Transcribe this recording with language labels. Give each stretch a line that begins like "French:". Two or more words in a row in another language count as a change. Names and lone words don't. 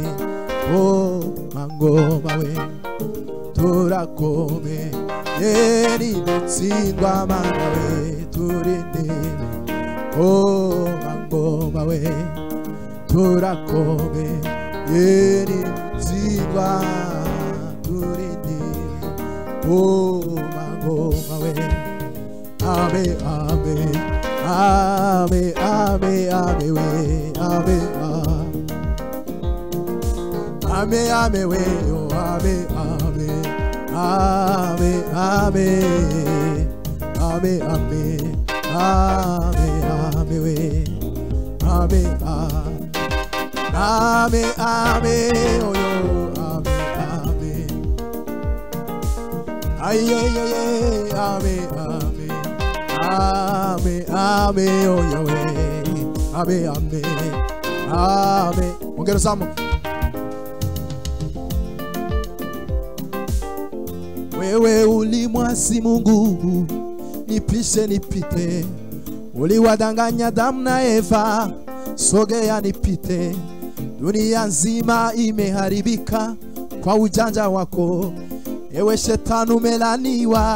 Kinyarwanda: oh mangoma we turakome yeri dutsindwa mana we turendebe oh mangoma we turakome yeri dutsindwa turendebe oh mangoma we ame ame ame ame ame we ame ame ame we oh ame ame ame ame ame ame ame ame we ame ame ame oh yo ame ame ay ay ay ame ame ame ame oh yo ame ame ame ongera samo
Swahili: wewe ulimwasi Mungu nipishe nipite uliwadanganya Adamu na Eva sogea nipite dunia nzima imeharibika kwa ujanja wako ewe shetani umelaniwa